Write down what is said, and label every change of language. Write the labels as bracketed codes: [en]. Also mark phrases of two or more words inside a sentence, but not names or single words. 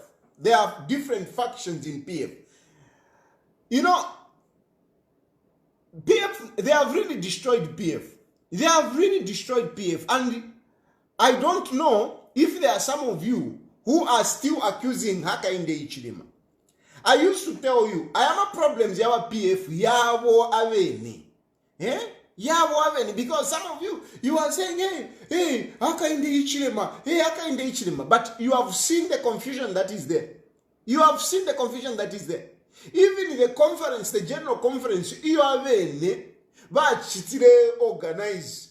[en] There are different factions in PF. PF, they have really destroyed PF. They have really destroyed PF. And I don't know if there are some of you who are still accusing Hakainde Hichilema. I used to tell you, I have problems yawa PF, [ny] yabo aveni. Yabo aveni. [en] Because some of you are saying, hey, Hakainde Hichilema. But you have seen the confusion that is there. You have seen the confusion that is there. Even in the conference, the general conference, you have organized.